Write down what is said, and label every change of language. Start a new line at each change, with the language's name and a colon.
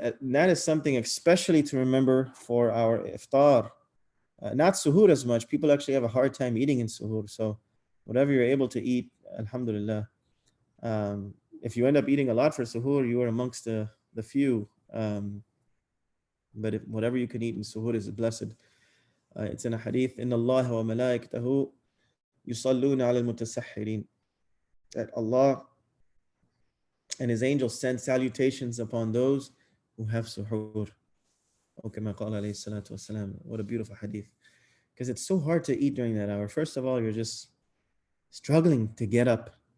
English: And that is something especially to remember for our iftar. Not suhoor as much. People actually have a hard time eating in suhoor. So whatever you're able to eat, alhamdulillah. If you end up eating a lot for suhoor, you are amongst the few. But whatever you can eat in suhoor is blessed. It's in a hadith,
Arabic: إِنَّ اللَّهَ وَمَلَائِكَتَهُ يُصَلُّونَ عَلَى الْمُتَسَحِّرِينَ.
English: That Allah and His angels send salutations upon those who have suhoor.
Arabic: وَكَمَا قَالَ عَلَيْهِ الصَّلَاةُ وَالسَّلَامُ.
English: What a beautiful hadith. Because it's so hard to eat during that hour. First of all, you're just struggling to get up.